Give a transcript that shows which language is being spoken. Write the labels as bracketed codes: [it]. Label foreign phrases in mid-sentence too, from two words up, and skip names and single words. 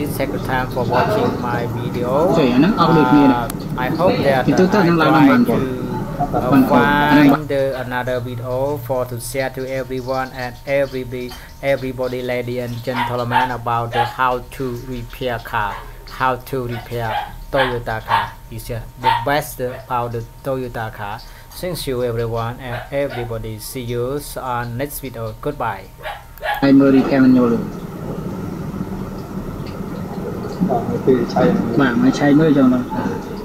[en] Take the time for watching my video. I hope that I try to find another video to share to everyone and everybody, ladies and gentlemen, about how to repair car, how to repair Toyota car is the best about the Toyota car. thank you everyone and everybody see you on next video goodbye [km] ហើយមើលរីកាំញ៉ូលបាទពេលឆៃបាទមិនឆៃមើលចឹងណា